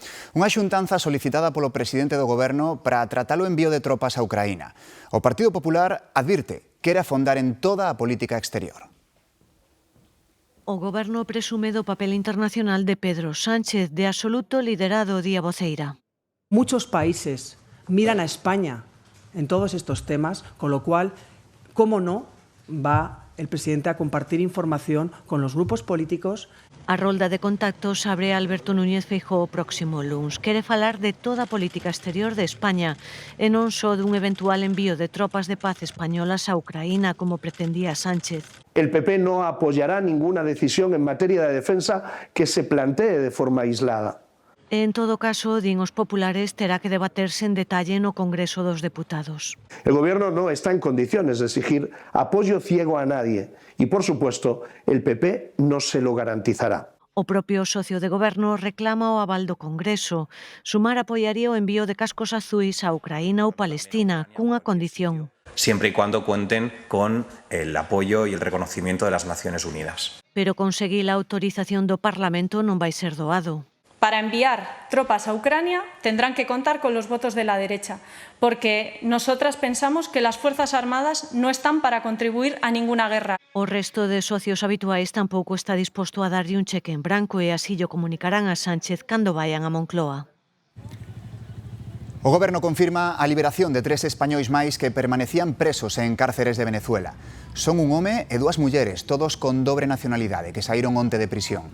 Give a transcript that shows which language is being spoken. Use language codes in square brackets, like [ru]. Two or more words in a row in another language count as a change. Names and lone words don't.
[gl] Unha xuntanza solicitada polo presidente do Goberno para tratar o envío de tropas a Ucraína. O Partido Popular advirte que quere afondar en toda a política exterior. O Goberno presume do papel internacional de Pedro Sánchez, de absoluto liderado día voceira. [es] Muchos países miran a España en todos estos temas, con lo cual, ¿cómo no va el presidente a compartir información con los grupos políticos? [gl] A rolda de contactos abre Alberto Núñez Feijóo o próximo luns. Quere falar de toda a política exterior de España e non só dun eventual envío de tropas de paz españolas a Ucraína, como pretendía Sánchez. [es] El PP no apoyará ninguna decisión en materia de defensa que se plantee de forma aislada. [gl] En todo caso, din os populares, terá que debaterse en detalle no Congreso dos Deputados. [es] El Gobierno no está en condiciones de exigir apoyo ciego a nadie y, por supuesto, el PP no se lo garantizará. [gl] O propio socio de Goberno reclama o aval do Congreso. Sumar apoiaría o envío de cascos azuis a Ucraína ou Palestina, cunha condición. [es] Siempre y cuando cuenten con el apoyo y el reconocimiento de las Naciones Unidas. [gl] Pero conseguir a autorización do Parlamento non vai ser doado. [es] Para enviar tropas a Ucrania tendrán que contar con los votos de la derecha, porque nosotras pensamos que las Fuerzas Armadas no están para contribuir a ninguna guerra. [gl] O resto de socios habituais tampouco está disposto a darlle un cheque en branco e así lo comunicarán a Sánchez cando vayan a Moncloa. O Goberno confirma a liberación de 3 españois máis que permanecían presos en cárceres de Venezuela. Son un home e 2 mulleres, todos con dobre nacionalidade, que saíron onte de prisión.